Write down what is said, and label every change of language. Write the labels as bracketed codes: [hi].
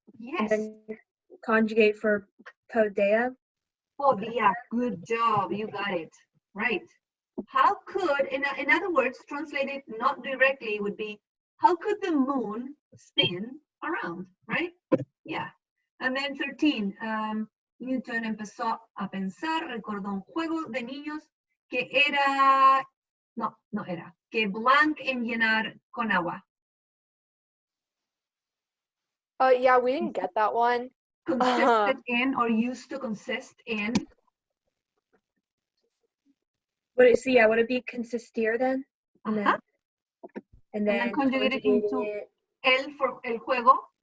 [en] Yes. then conjugate for podea? Oh, yeah, good job. You got it. Right. How could, in other words, translated not directly would be, how could the moon spin around, right? Yeah. And then 13, [es] Newton empezó a pensar, recordó un juego de niños que era, no era, que blanc en llenar con agua. [en] Yeah, we didn't get that one. Consisted in or used to consist in. Would it be consistir then? And Ajá. then, then conjugate it into- it- [es] El for el juego.